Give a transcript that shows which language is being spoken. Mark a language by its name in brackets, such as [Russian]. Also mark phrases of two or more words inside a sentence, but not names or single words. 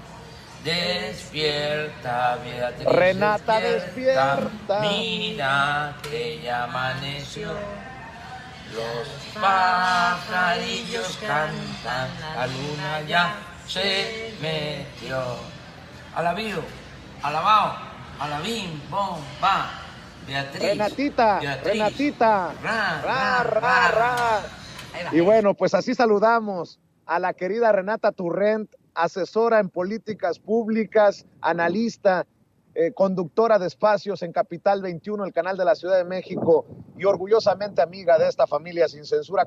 [Spanish] Despierta, Beatriz, Renata, despierta. Mira que ya amaneció. Los pajarillos cantan, la luna ya se metió. Alabío, alabao, alabim, bom, va. Beatriz. Renatita, Beatriz. Renatita. Ra, ra, ra, ra. Y bueno, pues así saludamos a la querida Renata Turrent, asesora en políticas públicas, analista, conductora de espacios en Capital 21, el canal de la Ciudad de México, y orgullosamente amiga de esta familia sin censura.